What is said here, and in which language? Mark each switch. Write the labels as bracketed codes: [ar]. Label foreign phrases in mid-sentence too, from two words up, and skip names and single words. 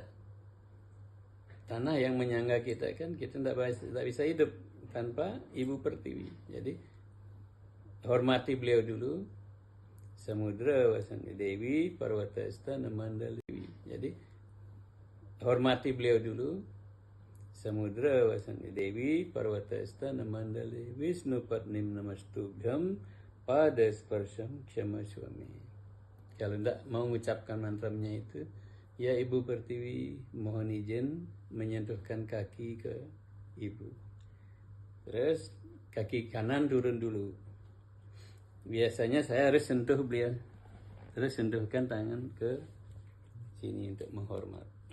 [id] Tanah yang menyangga kita kan, kita tidak bisa hidup tanpa Ibu Pertiwi. Jadi hormati beliau dulu. [sa] Samudra Wasangga Dewi, Parwatasta Namandadewi. [id] Jadi hormati beliau dulu. [sa] Samudra Wasangga Dewi, Parwatasta Namandadewi, Wisnu Patnim Namastubhyam, Pada Sparsham Kshama Swami. [id] Kalau tidak mau mengucapkan mantranya itu, ya Ibu Pertiwi, mohon izin menyentuhkan kaki ke Ibu. Terus kaki kanan turun dulu. Biasanya saya harus sentuh beliau. Terus sentuhkan tangan ke sini untuk menghormat.